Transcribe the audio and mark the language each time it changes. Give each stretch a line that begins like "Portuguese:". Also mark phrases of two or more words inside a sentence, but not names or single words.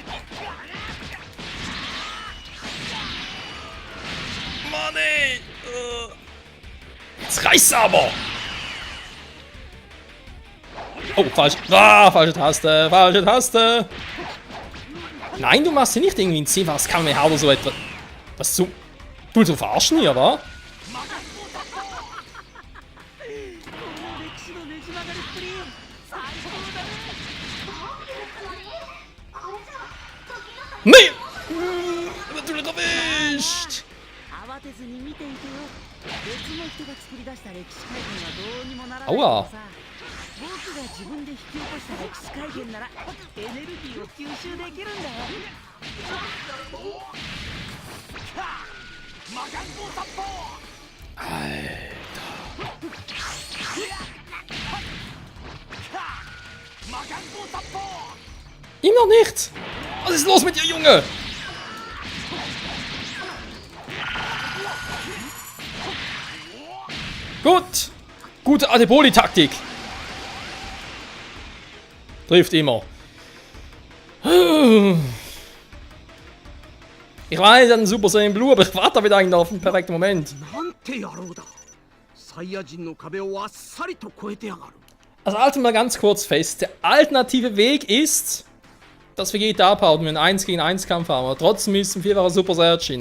German: Mann ey! Jetzt reicht's aber! Oh, falsch. Ah, falsche Taste, falsche Taste! Nein, du machst hier nicht irgendwie ein 10-faches Kamehameha oder so etwas. Was zu... Du willst so verarschen hier, wa?
Japanese: この歴史のねじ曲がりっぷり最高だね
German: Nee! Natürlich erwischt!
Japanese: 慌てずに見ていてよ別の人が作り出した歴史改変はどうにもならないけあわどさ僕が自分で引き起こした歴史改変ならエネルギーを吸収できるんだよ
German: Ihm noch nicht! Was ist los mit dir, Junge? Gut! Gute Adeboli-Taktik! Trifft immer. Ich weiß, er hat einen Super Saiyan Blue, aber ich warte wieder eigentlich auf den perfekten Moment.
Japanese: なんて野郎だサイヤ人の壁をあっさりと越えてやがる
German: Also halten wir ganz kurz fest. Der alternative Weg ist, dass Vegeta abhaut und wir einen 1 gegen 1 Kampf haben. Aber trotzdem ist ein 4-facher Super Saiyajin.